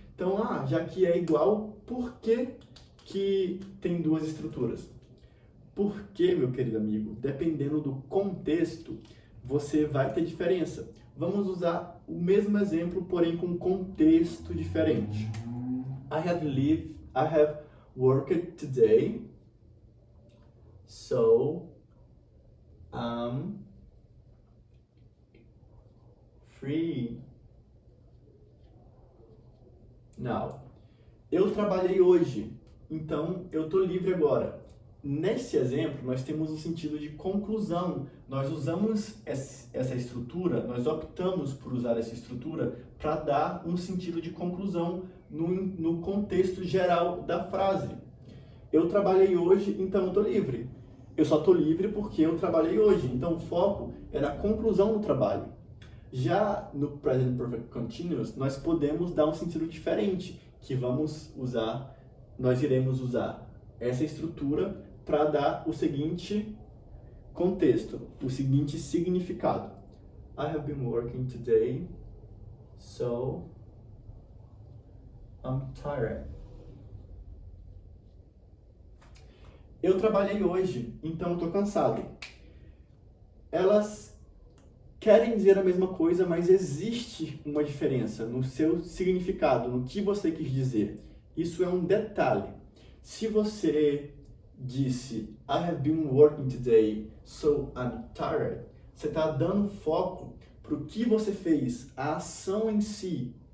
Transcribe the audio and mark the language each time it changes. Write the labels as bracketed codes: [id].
[pt] Então, já que é igual, por que tem duas estruturas? Porque, meu querido amigo, dependendo do contexto, você vai ter diferença. Vamos usar o mesmo exemplo, porém com contexto diferente. [en] I have worked today, so I'm free now. [pt] Eu trabalhei hoje, então eu tô livre agora. Nesse exemplo, nós temos o sentido de conclusão. Nós usamos essa estrutura, nós optamos por usar essa estrutura para dar um sentido de conclusão no contexto geral da frase. Eu trabalhei hoje, então eu estou livre. Eu só estou livre porque eu trabalhei hoje. Então o foco é na conclusão do trabalho. Já no Present Perfect Continuous, nós podemos dar um sentido diferente, que nós iremos usar essa estrutura para dar o seguinte contexto, o seguinte significado. [en] I have been working today, so I'm tired. [pt] Eu trabalhei hoje, então estou cansado. Elas querem dizer a mesma coisa, mas existe uma diferença no seu significado, no que você quis dizer. Isso é um detalhe. Se você disse [en] I have been working today, so I'm tired, [pt] você está dando foco para o que você fez, a ação em si.